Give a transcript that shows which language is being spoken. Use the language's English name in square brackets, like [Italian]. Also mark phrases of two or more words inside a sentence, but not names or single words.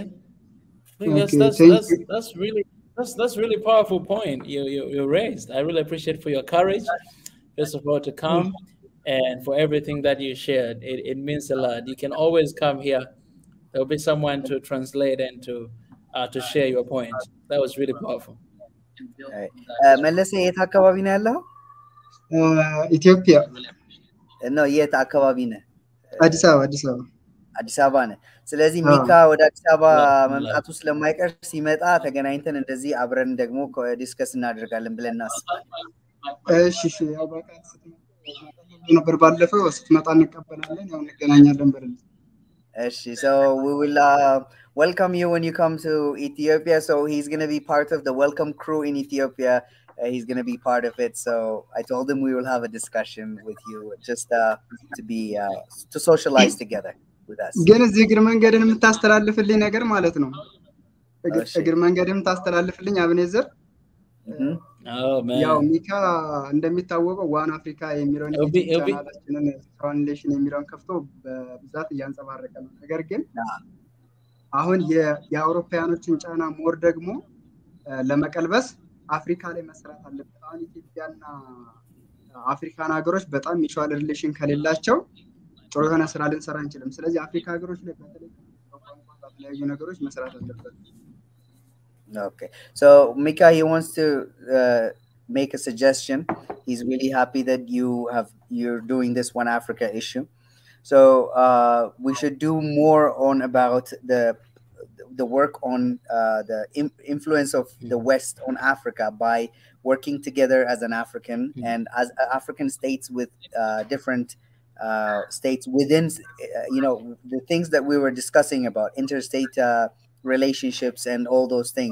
[English] I think that's really powerful point you raised. I really appreciate for your courage, first of all, to come and for everything that you shared. It means a lot. You can always come here. There'll be someone to translate and to share your point. That was really powerful. [Amharic] መለሰ የት አካባቢ ነው ያለው? ኢትዮጵያ ነው። የት አካባቢ ነው? አዲስ አበባ ነው። ስለዚህ ሚካ ወደ አዲስ አበባ መምጣቱ ስለማይቀር ሲመጣ ተገናኝተን እንደዚህ አብረን ደግሞ ዲስከስ እናደርጋለን ብለን እናስባለን። እሺ ያው በቃ ነበር ባለፈው ስትመጣ እንቀበላለን ያው እንገናኛለን ብለን። [English] እሺ so we will welcome you when you come to Ethiopia. So he's going to be part of the welcome crew in Ethiopia. He's going to be part of it. So I told him we will have a discussion with you just to be to socialize together with us. [Amharic] ግን እዚህ እግር መንገድን የምታስተላልፍልኝ ነገር ማለት ነው። እግር መንገድን የምታስተላልፍልኝ አብኔዘር ያው ሚካ እንደሚታወቀው ዋን አፍሪካ የሚለውን ቻናላችንን ፋውንዴሽን የሚለውን ከፍቶ በብዛት እያንጸባረቀ ነው። ነገር ግን አሁን የአውሮፓውያኖችን ጫና ሞር ደግሞ ለመቀልበስ አፍሪካ ላይ መስራት አለበት። አሁን ኢትዮጵያና አፍሪካን ሀገሮች በጣም [English] mutual relation [Amharic] ከሌላቸው ጥሩ የሆነ ስራ ልንሰራ አንችልም። ስለዚህ አፍሪካ ሀገሮች ላይ በተለይ በተለያዩ ነገሮች መስራት አለበት። [English] Okay, so Mika, he wants to make a suggestion. He's really happy that you're doing this One Africa issue. So we should do more on about the work on the influence of the West on Africa by working together as an African and as African states with different states within, the things that we were discussing about interstate relationships and all those things.